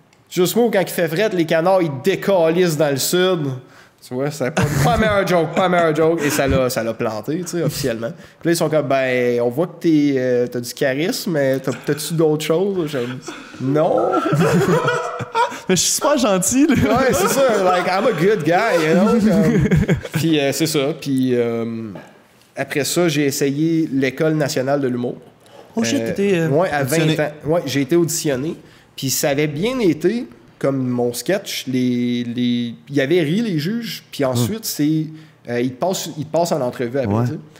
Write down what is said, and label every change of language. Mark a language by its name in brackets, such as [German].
[French] Juste moi, quand il fait fret, les canards, ils décalissent dans le sud. Tu vois, c'est pas meilleur joke. Et ça l'a planté, tu sais, officiellement. Puis là, ils sont comme, ben, on voit que t'as du charisme, mais t'as-tu d'autres choses? Non. Mais je suis super gentil, là. Ouais, c'est ça. [English] Like, I'm a good guy, you know? [French] Puis c'est ça. Puis après ça, j'ai essayé l'École nationale de l'humour. Oh shit, t'étais ouais, à 20 ans. Ouais, j'ai été auditionné. Puis ça avait bien été... Comme mon sketch, il y avait ri les juges, puis ensuite, ils te passent en entrevue après.